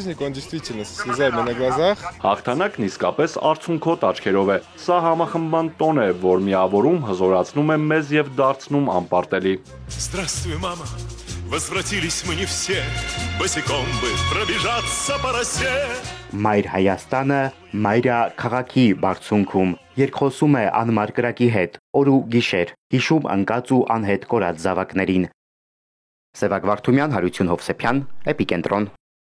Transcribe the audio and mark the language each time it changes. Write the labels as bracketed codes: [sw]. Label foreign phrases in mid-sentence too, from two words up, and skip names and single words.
[hy] Հաղթանակն իսկապես արցունքոտ աչքերով է։ Սա համախմբման տոն է, որ միավորում հզորացնում է մեզ և դարձնում անպարտելի։ [ru] Здравствуй, мама. Возвратились мы не все, босиком бы пробежаться по росе. [hy] Մայր Հայաստանը, մայրա քաղաքի բարձունքում, երկխոսում է անմար կրակի հետ, օր ու գիշեր, հիշում ընկած ու անհետ կորած զավակներին։ Սևակ Վարդումյան, Հարություն Հովսեփյան, Էպիկենտրոն։